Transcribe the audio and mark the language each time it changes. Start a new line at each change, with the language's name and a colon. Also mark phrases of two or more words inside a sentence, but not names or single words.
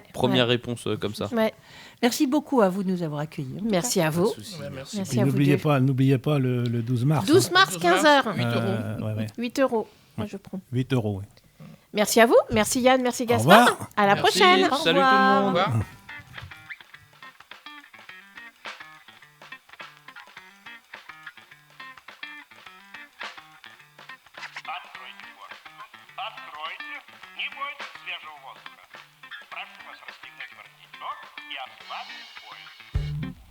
French: Première réponse comme ça. ouais. Merci beaucoup à vous de nous avoir accueillis. Merci à vous. Pas de souci. Ouais, merci. Merci Et à vous deux. n'oubliez pas le 12 mars. 12 mars, 12 mars, 15h. 8 euros. 8 euros. Moi, je prends. 8 euros. Oui. Merci à vous. Merci Yann. Merci Au Gaspard. revoir. À la Merci. prochaine. Au Salut tout le revoir. Au monde. revoir.
Russian: Откройте форточку. Откройте. Не бойтесь свежего воздуха. Прошу вас расстегнуть воротничок и ослабить пояс.